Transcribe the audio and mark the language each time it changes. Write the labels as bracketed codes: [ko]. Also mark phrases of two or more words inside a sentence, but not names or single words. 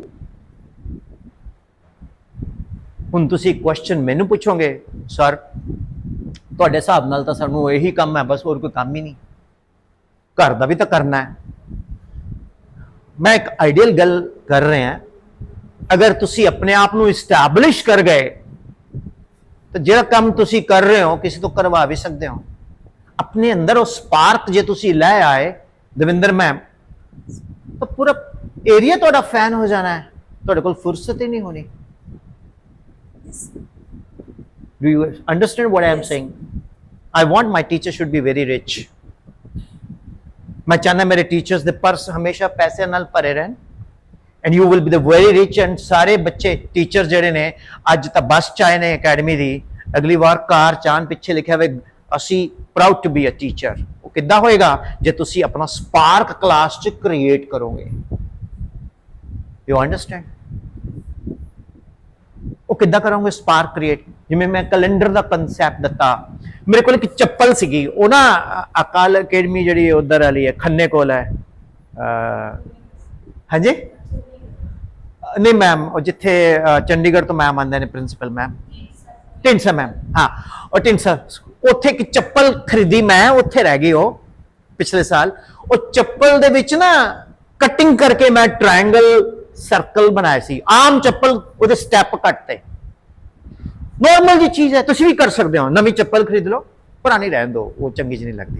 [pa] ਹੁਣ ਤੁਸੀਂ ਕੁਐਸਚਨ ਮੈਨੂੰ ਪੁੱਛੋਗੇ ਸਰ ਤੁਹਾਡੇ ਹਿਸਾਬ ਨਾਲ ਤਾਂ ਸਾਨੂੰ ਇਹੀ ਕੰਮ ਹੈ ਬਸ ਹੋਰ ਕੋਈ ਕੰਮ ਹੀ ਨਹੀਂ ਘਰ ਦਾ ਵੀ ਤਾਂ ਕਰਨਾ ਹੈ ਮੈਂ ਇੱਕ ਆਈਡੀਅਲ ਗੱਲ ਕਰ ਰਿਹਾ ਅਗਰ ਤੁਸੀਂ ਆਪਣੇ ਆਪ ਨੂੰ ਇਸਟੈਬਲਿਸ਼ ਕਰ ਗਏ ਤਾਂ ਜਿਹੜਾ ਕੰਮ ਤੁਸੀਂ ਕਰ ਰਹੇ ਹੋ ਕਿਸੇ ਤੋਂ ਕਰਵਾ ਵੀ ਸਕਦੇ ਹੋ ਆਪਣੇ ਅੰਦਰ ਉਹ ਸਪਾਰਕ ਜੇ ਤੁਸੀਂ ਲੈ ਆਏ ਦਵਿੰਦਰ ਮੈਮ ਤਾਂ ਪੂਰਾ ਏਰੀਆ ਤੁਹਾਡਾ ਫੈਨ ਹੋ ਜਾਣਾ ਹੈ ਤੁਹਾਡੇ ਕੋਲ ਫੁਰਸਤ ਹੀ ਨਹੀਂ ਹੋਣੀ [en] Do you understand what I am saying? I want my teacher should be very rich. [pa] ਮੈਂ ਚਾਹਨਾ ਮੇਰੇ teachers ਦੇ ਪਰਸ ਹਮੇਸ਼ਾ ਪੈਸੇ ਨਾਲ ਭਰੇ ਰਹਿਣ [en] and you will be the very rich [pa] and ਸਾਰੇ ਬੱਚੇ teachers ਜਿਹੜੇ ਨੇ ਅੱਜ ਤਾਂ ਬੱਸ ਚ ਆਏ ਨੇ ਅਕੈਡਮੀ ਦੀ ਅਗਲੀ ਵਾਰ ਕਾਰ ਚਾਨ ਪਿੱਛੇ ਲਿਖਿਆ ਹੋਵੇ ਅਸੀਂ [en] proud to be a teacher [pa] ਉਹ ਕਿੱਦਾਂ ਹੋਏਗਾ ਜੇ ਤੁਸੀਂ ਆਪਣਾ ਸਪਾਰਕ ਕਲਾਸ ਚ ਕ੍ਰੀਏਟ ਕਰੋਗੇ [en] you understand [pa] ਉਹ ਕਿੱਦਾਂ ਕਰੋਗੇ ਸਪਾਰਕ ਕ੍ਰੀਏਟ ਜਿਵੇਂ ਮੈਂ ਕੈਲੰਡਰ ਦਾ ਕਨਸੈਪਟ ਦਿੱਤਾ ਮੇਰੇ ਕੋਲ ਇੱਕ ਚੱਪਲ ਸੀਗੀ ਉਹ ਨਾ ਅਕਾਲ ਅਕੈਡਮੀ ਜਿਹੜੀ ਉਧਰ ਵਾਲੀ ਹੈ ਖੰਨੇ ਕੋਲ ਹੈ ਹਾਂਜੀ ਨਹੀਂ ਮੈਮ ਉਹ ਜਿੱਥੇ ਚੰਡੀਗੜ੍ਹ ਤੋਂ ਮੈਮ ਆਉਂਦੇ ਨੇ ਪ੍ਰਿੰਸੀਪਲ ਮੈਮ ਢਿੰਸਾ ਮੈਮ ਹਾਂ ਉਹ ਢਿੰਸਾ ਉੱਥੇ ਇੱਕ ਚੱਪਲ ਖਰੀਦੀ ਮੈਂ ਉੱਥੇ ਰਹਿ ਗਈ ਉਹ ਪਿਛਲੇ ਸਾਲ ਉਹ ਚੱਪਲ ਦੇ ਵਿੱਚ ਨਾ ਕਟਿੰਗ ਕਰਕੇ ਮੈਂ [en] triangle circle [pa] ਬਣਾਇਆ ਸੀ ਆਮ ਚੱਪਲ ਉਹਦੇ [en] step cut [pa] ਤੇ ਨੋਰਮਲ ਜੀ ਚੀਜ਼ ਹੈ ਤੁਸੀਂ ਵੀ ਕਰ ਸਕਦੇ ਹੋ ਨਵੀਂ ਚੱਪਲ ਖਰੀਦ ਲਓ ਪੁਰਾਣੀ ਰਹਿਣ ਦਿਓ, ਉਹ ਚੰਗੀ ਜਿਹੀ ਨਹੀਂ ਲੱਗਦੀ।